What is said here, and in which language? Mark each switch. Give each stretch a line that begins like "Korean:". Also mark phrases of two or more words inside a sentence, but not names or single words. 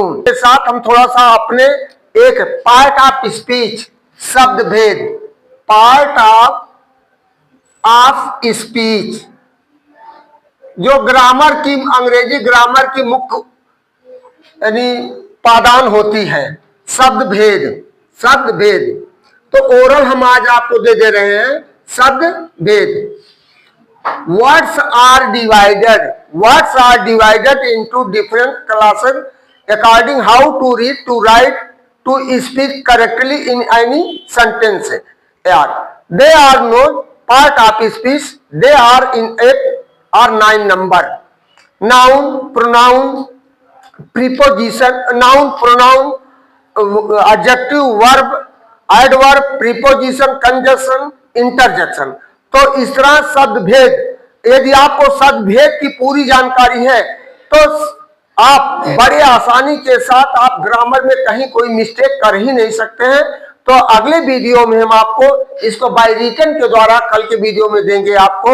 Hindi: के साथ हम थोड़ा सा अपने एक
English: part of speech
Hindi: शब्द भेद,
English: part of speech,
Hindi: जो ग्रामर की, अंग्रेजी ग्रामर की मुख्य यानी पादान होती है, शब्द भेद, शब्द भेद। तो ओरल हम आज आपको दे रहे हैं शब्द भेद।
English: Words are divided into different classes according how to read, to write, to speak correctly in any sentence. They are not part of speech. They are in 8 or 9 number. Noun, pronoun, preposition, noun, pronoun, adjective, verb, adverb, preposition, conjunction, interjection।
Hindi: तो इस तरह शब्द भेद, यदि आपको शब्द भेद की पूरी जानकारी है तो आप बड़े आसानी के साथ आप ग्रामर में कहीं कोई मिस्टेक कर ही नहीं सकते हैं। तो अगले वीडियो में हम आपको इसको
English: by written
Hindi: के द्वारा कल के वीडियो में देंगे आपको।